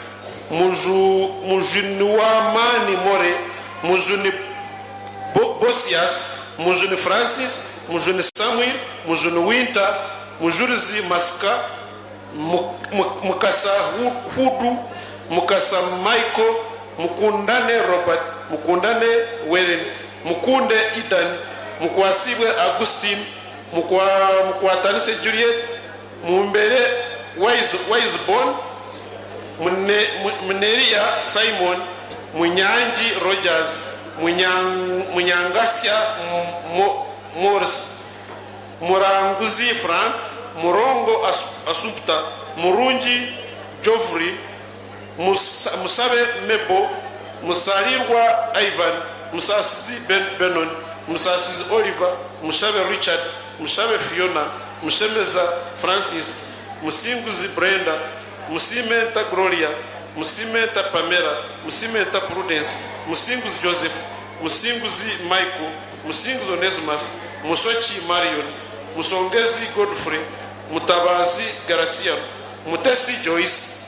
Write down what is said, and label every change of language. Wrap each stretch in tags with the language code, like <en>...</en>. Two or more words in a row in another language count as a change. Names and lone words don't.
<en>Mujuniwamani More, Mujuni Bosias, Mujuni Francis, Mujuni Samuel, Mujuni Winter, Mujurizi Maska, Mukasa Hudu, Mukasa Michael, Mukundane Robert, Mukundane Wellen, Mukunde Idan, Mukwasibwe Augustine, Mukwatanise Juliet, Mumbere Wiseborn, Muneria Simon, Munyanji Rogers, Munyangasya Morris, Muranguzi Frank, Murongo Asupta, Murunji Joffrey, Musabe Mebo, Musarirwa Ivan, Musasizi Benon, Musasizi Oliver, Musabe Richard, Musabe Fiona, Musemeza Francis, Musinguzi Brenda, Musimenta Gloria, Musimenta Pamela, Musimenta Prudence, Musinguzi Joseph, Musinguzi Michael, Musinguzi Onesimus, Musochi Marion, Musongezi Godfrey, Mutabazi Garcia, Mutesi Joyce,</en>